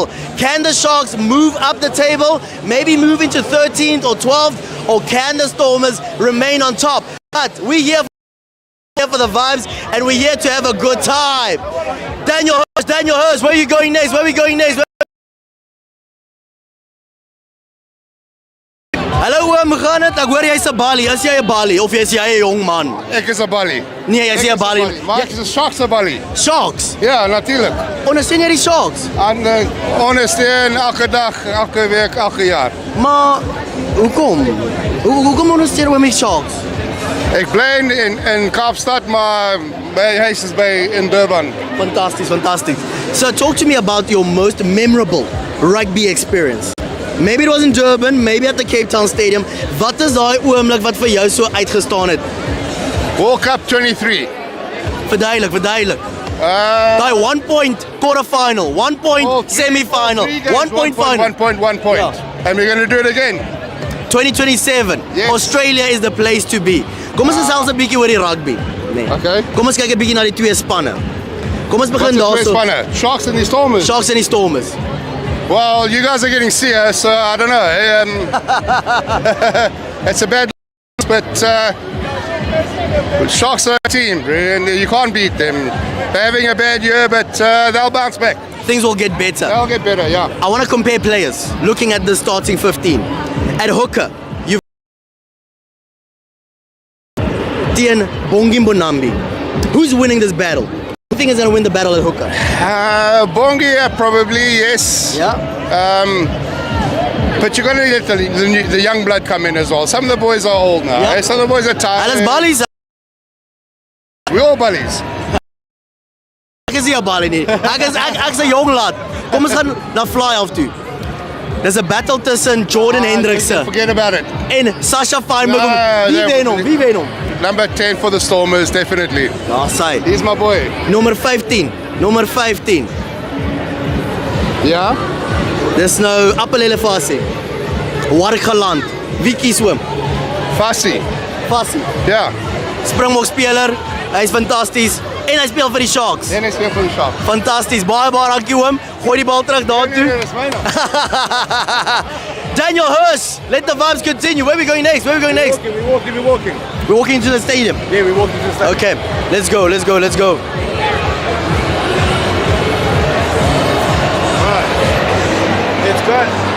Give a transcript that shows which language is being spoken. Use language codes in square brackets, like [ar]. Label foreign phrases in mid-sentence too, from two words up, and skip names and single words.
[en] Can the Sharks move up the table, maybe move into 13th or 12th, or can the Stormers remain on top? But we're here for the vibes, and we're here to have a good time. Daniel Hurst, where are you going next? Where are we going next? [af] Hallo oom, hoe gaan het? Ek hoor jy's 'n Bali. Is jy 'n Bali of is jy 'n jong man? Ek is 'n Bali. Nee, jy's nie 'n Bali. Maar ek is 'n Sharks 'n Bali. Sharks? Ja, natuurlik. Ondersteun jy die Sharks? En ondersteun elke dag, elke week, elke jaar. Maar hoekom? Hoekom ondersteun jy die Sharks? Ek bly in Kaapstad, maar my huis is in Durban. [en] Fantastic. So talk to me about your most memorable rugby experience. Maybe it was in Durban, maybe at the Cape Town Stadium. [af] Wat is daai oomblik wat vir jou so uitgestaan het? World Cup 23. Verduidelik. [en] Daai 1 point quarterfinal, 1 point semi-final, 1 point final. 1 point. Yeah. And we're going to do it again. 2027. Yes. Australia is the place to be. [af] Kom ons gesels 'n bietjie oor die rugby. Nee. Okay. Kom ons kyk 'n bietjie na die twee spanne. Kom ons begin daarso. [en] Sharks and the Stormers. [af] Sharks en die Stormers. [en] Well, you guys are getting CS, so I don't know. It's a bad but Sharks are a team, and you can't beat them. They're having a bad year, but they'll bounce back. Things will get better. They'll get better, yeah. I want to compare players, looking at the starting 15. At hooker, you've Tian Bongi Mbonambi. Who's winning this battle? Who do you think is going to win the battle at hooker? Bongi, probably, yes. Yeah. But you're going to let the young blood come in as well. Some of the boys are old now. Yeah. Some of the boys are tired. [af] Alles Balis. [en] We're all Balis. [af] Ek is nie 'n Bali nie. Ek is 'n jong lad. Kom ons gaan na fly-off toe. [en] There's a battle tussen Jordan Hendrickse Forget about it. [af] en Sasha Feinberg. Wie wen hom? [en] Number 10 for the Stormers, definitely. [af] Daar sy. [en] He's my boy. [af] Nommer 15. Yeah? Dis nou Appelele Fasi. Wargeland. Wie kies hom? Fassi. Fasi. Yeah. Springbok speler. Hy's fantasties en hy speel vir die Sharks. En hy speel vir die Sharks. Fantasties. Baie dankie oom. Gooi die bal terug daartoe. Dis myne. [en] Daniel Hurst, let the vibes continue. Where are we going next? We're walking. We're walking into the stadium. Yeah, we're walking to the stadium. Okay, let's go. Alright. Let's go.